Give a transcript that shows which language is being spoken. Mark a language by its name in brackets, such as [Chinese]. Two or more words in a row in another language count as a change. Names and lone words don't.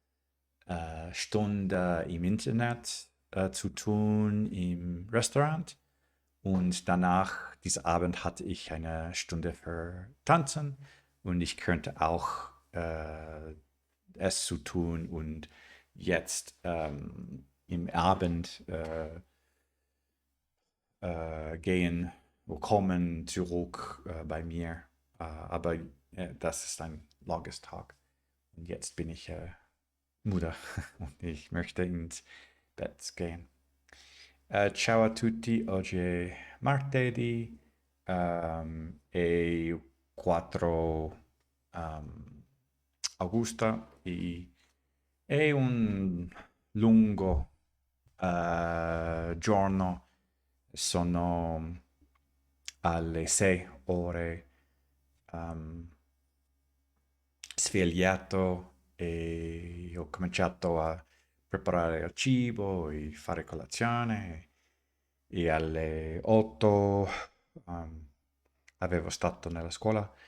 [German] Stunde im Internet zu tun im Restaurant und danach, diesen Abend, hatte ich eine Stunde für Tanzen und ich könnte auch es zu tun und jetzt im Abend gehen oder kommen zurück bei mir. Aber das ist ein langes Tag. Und jetzt bin ich müde und ich möchte ins Bett gehen. [Italian] Ciao a tutti, oggi è martedì e 4 Augusto e è un lungo giorno, sono alle 6 ore svegliato e ho cominciato a preparare il cibo e fare colazione e alle 8 avevo stato nella scuola.